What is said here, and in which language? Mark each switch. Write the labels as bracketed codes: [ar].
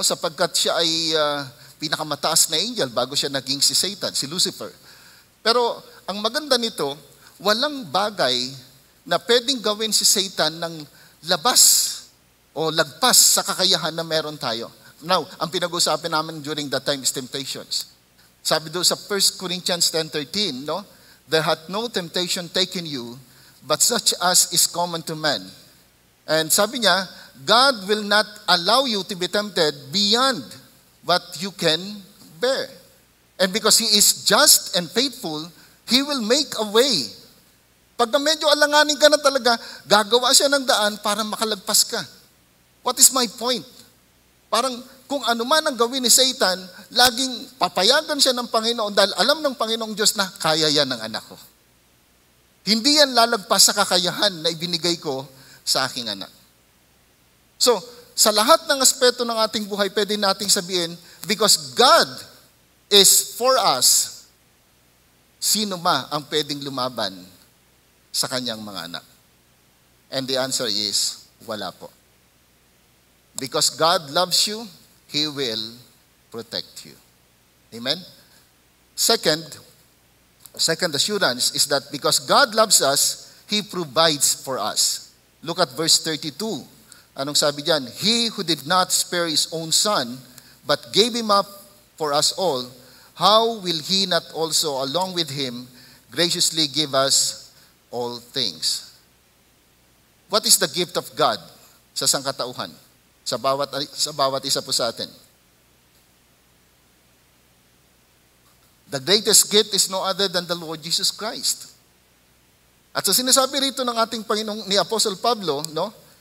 [tl] Sapagkat siya ay pinakamataas na angel bago siya naging si Satan, si Lucifer. Pero ang maganda nito, walang bagay na pwedeng gawin si Satan ng labas o lagpas sa kakayahan na meron tayo. Now, ang pinag-usapan namin [en] during that time is temptations. [tl] Sabi doon sa 1 Corinthians 10:13, no? [en] There hath no temptation taken you, but such as is common to man. And sabi niya, God will not allow you to be tempted beyond what you can bear. And because He is just and faithful, He will make a way. [tl] Pag medyo alanganin ka na talaga, gagawa siya ng daan para makalagpas ka. [en] What is my point? [tl] Parang kung ano man ang gawin ni Satan, laging papayagan siya ng Panginoon dahil alam ng Panginoong Diyos na kaya yan ng anak ko. Hindi yan lalagpas sa kakayahan na ibinigay ko sa aking anak. So, sa lahat ng aspeto ng ating buhay, pwede nating sabihin, [en] because God is for us, [tl] sino ba ang pwedeng lumaban sa kanyang mga anak? [en] And the answer is, [tl] wala po. [en] Because God loves you, He will protect you. Amen? Second assurance is that because God loves us, He provides for us. Look at verse 32. [tl] Anong sabi diyan? [en] He who did not spare His own Son, but gave Him up for us all, how will He not also, along with Him, graciously give us all things? What is the gift of God [tl] sa sangkatauhan? Sa bawat isa po sa atin. [en] The greatest gift is no other than the Lord Jesus Christ. [tl] At sa sinasabi rito ng ating Panginoong ni Apostle Pablo, no?